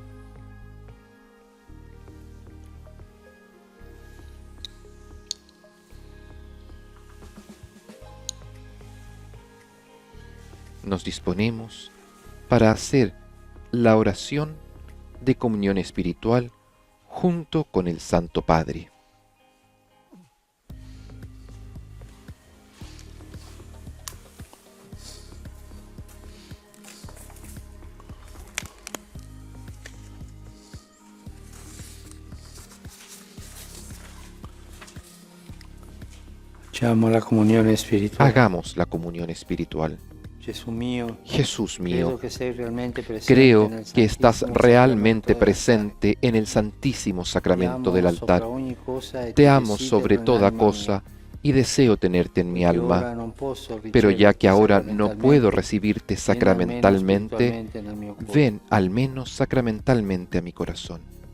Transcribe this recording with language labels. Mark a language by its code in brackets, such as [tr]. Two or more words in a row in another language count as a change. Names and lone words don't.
[es] Nos disponemos para hacer la oración de comunión espiritual junto con el Santo Padre. [it] Facciamo la comunione spirituale. [es] Hagamos la comunión espiritual. Jesús mío, creo que estás realmente presente en el Santísimo Sacramento del altar. Te amo sobre toda cosa y deseo tenerte en mi alma, pero ya que ahora no puedo recibirte sacramentalmente, ven al menos sacramentalmente a mi corazón.